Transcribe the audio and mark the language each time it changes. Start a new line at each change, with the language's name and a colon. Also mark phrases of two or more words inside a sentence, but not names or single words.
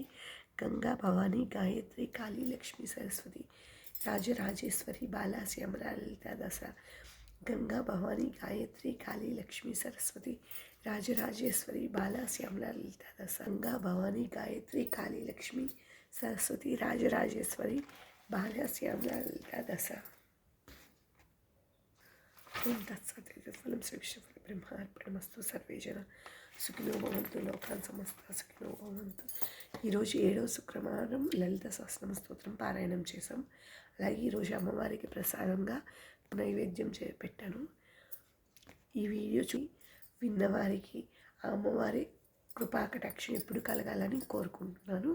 Sanskrit: गंगा भवानी गायत्री काली लक्ष्मी सरस्वती राजराजेश्वरी बाला श्यामला ललिता दशा गंगा भवानी गायत्री काली लक्ष्मी सरस्वती राजराजेश्वरी बाला श्यामला ललिता दशा गंगा भवानी गायत्री काली लक्ष्मी सरस्वती राजराजेश्वरी बाला श्यामला ललिता दशा। ओम तत्सत् फलं श्रीविष्णुफलं ब्रह्मार्पणमस्तु। सर्वे जन సుఖినో భవంతు లోకాన్ సమస్త సుఖినో భవంతు।
Telugu: ఈరోజు 7వ శుక్రవారం లలిత సహస్రనామ స్తోత్రం పారాయణం చేసాం. అలాగే ఈరోజు అమ్మవారికి ప్రసాదంగా నైవేద్యం పెట్టాను. ఈ వీడియో విన్నవారికి ఆ అమ్మవారి కృపాకటాక్షం ఎప్పుడు కలగాలని కోరుకుంటున్నాను.